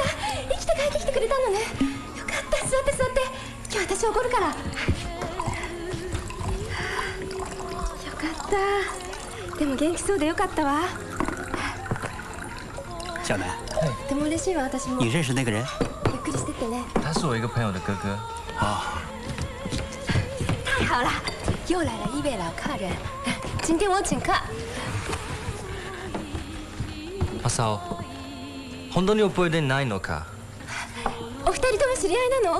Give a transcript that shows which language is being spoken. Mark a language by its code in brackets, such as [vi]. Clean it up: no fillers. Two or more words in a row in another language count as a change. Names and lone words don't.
[ja] 生きて帰ってきてくれたのね。よかった。座って座って。今日私おごるから。よかった。でも元気そうでよかったわ。小南，とても嬉しいわ私も。 [zh] 你认识那个人？ [ja] ゆっくりしてってね。 [zh] 他是我一个朋友的哥哥。啊。太好了，又来了一位老客人。今天我请客。 [ja] 正雄、本当に覚えてないのか？お二人とも知り合いなの？